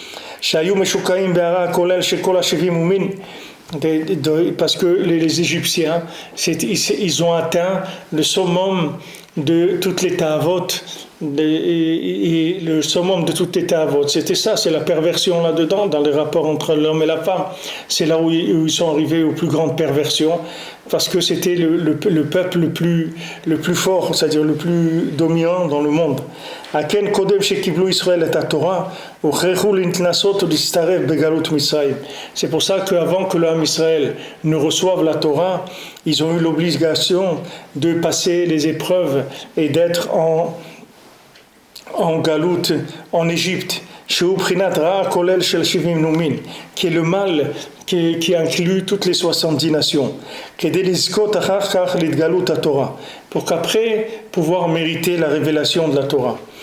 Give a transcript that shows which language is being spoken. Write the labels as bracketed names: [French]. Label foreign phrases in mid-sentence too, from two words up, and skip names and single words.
[French] Parce que les Égyptiens, ils ont atteint le summum de toutes les ta'avot et le summum de tout état à vote. C'était ça, c'est la perversion là-dedans, dans les rapports entre l'homme et la femme. C'est là où ils sont arrivés aux plus grandes perversions, parce que c'était le peuple le plus fort, c'est-à-dire le plus dominant dans le monde. [Hebrew] אכן קודם שקיבלו ישראל את התורה, הוצרכו להתנסות להתברר בגלות מצרים. [French] C'est pour ça qu'avant que l'homme Israël ne reçoive la Torah, ils ont eu l'obligation de passer les épreuves et d'être en galout en Égypte, qui est le mal qui inclut toutes les 70 nations, pour qu'après pouvoir mériter la révélation de la Torah.